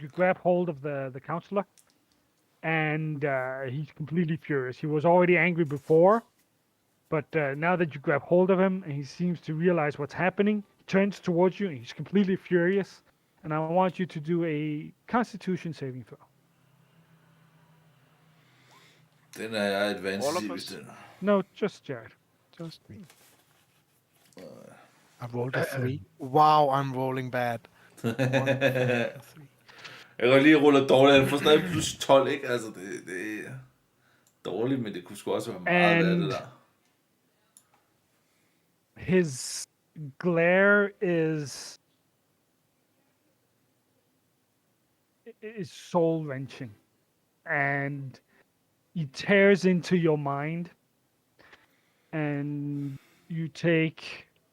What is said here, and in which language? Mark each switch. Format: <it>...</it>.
<en>You grab hold of the counselor, and he's completely furious. He was already angry before, but now that you grab hold of him, and he seems to realize what's happening, he turns towards you, and he's completely furious. And I want you to do a Constitution saving throw.</en> <da>Den er jeg advanced i, hvis den.</da> <en>No, just Jared. Just me. I rolled a 3. Wow, I'm rolling bad.</en> <da>Jeg kan lige rulle dårligt. Han får stadig plus 12, ikke? Altså, det er dårligt, men det kunne sgu også være meget af det der.</da> <en>His glare is soul-wrenching, and he tears into your mind, and you you take.</en>